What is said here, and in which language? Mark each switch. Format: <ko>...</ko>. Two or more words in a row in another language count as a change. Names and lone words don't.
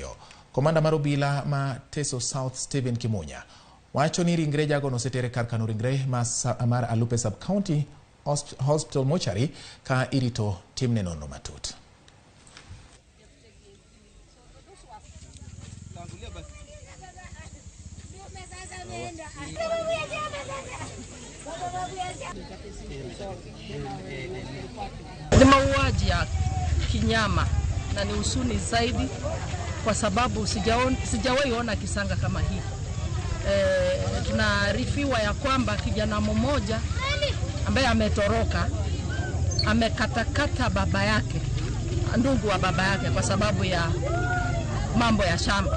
<luo>Komanda mar obila Mateso South Stephen Kimunya wacho ni ringre jagono osetere kar kano ringre mar Alupe Sub County Hospital Mortuary ka irito timne nonro matut.</luo> <sw>Ni mauaji ya kinyama na ni huzuni zaidi kwa sababu sijawahi ona kisanga kama hii. Tunaarifiwa ya kwamba kijana mmoja ambaye ametoroka amekatakata baba yake, ndugu wa baba yake kwa sababu ya mambo ya shamba.</sw>